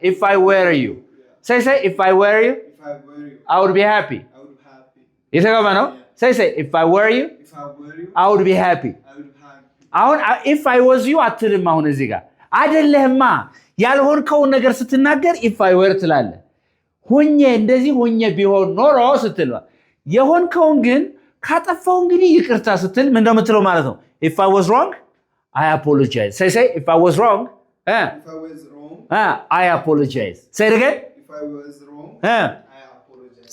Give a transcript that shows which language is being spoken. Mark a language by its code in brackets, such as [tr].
[en] if I were you say if I were you if I were you, I would be happy I would be happy. [am] የተገባ ነው። [en] say if I were you If I were you, I would be happy I would be happy. [am] አሁን [en] if I was you [am] አትልም። አሁን እዚህ ጋር አይደለህማ ያልሆንከውን ነገር ስትናገር [en] if I were [am] ትላለህ። ሆኜ እንደዚህ ሆኜ ቢሆን ኖሮ ስትል የሆንከውን ግን ካጠፋው እንግዲህ ይቅርታ ስትል ምን እንደምትለው ማለት ነው? [en] if I was wrong I apologize say if I was wrong If I was wrong, I apologize say it again if I was wrong, I apologize.